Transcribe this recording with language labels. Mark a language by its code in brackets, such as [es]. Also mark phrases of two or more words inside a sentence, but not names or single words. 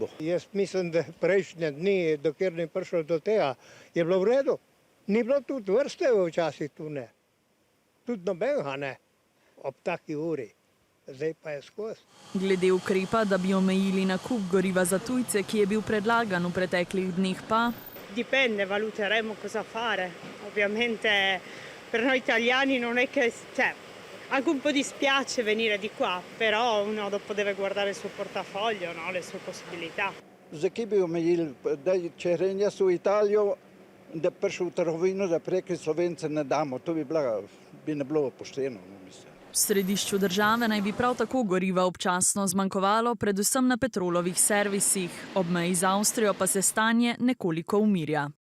[sl] Jaz mislim, da prejšnje dni, dokler ni prišlo do tega, je bilo v redu. Ni bilo tudi vrste včasih tu ne. Tudi nobenega ne, ob taki uri. Zdaj pa je skozi. Glede ukrepa, da bi omejili nakup goriva za tujce, ki je bil predlagan v preteklih dneh pa... [it] Dipende, valuteremo cosa fare. Ovviamente per noi italiani non è che... Anche un po' dispiace venire di qua, però uno dopo deve guardare il suo portafoglio, no? Le sue possibilità. [sl] Zakaj bi omejili, da če grem jaz v Italijo, da prišel v trgovino, da preko Slovence ne damo, to bi ne bilo pošteno, mislim. V središču države naj bi prav tako goriva občasno zmanjkovalo, predvsem na Petrolovih servisih. Ob meji z Avstrijo pa se stanje nekoliko umirja.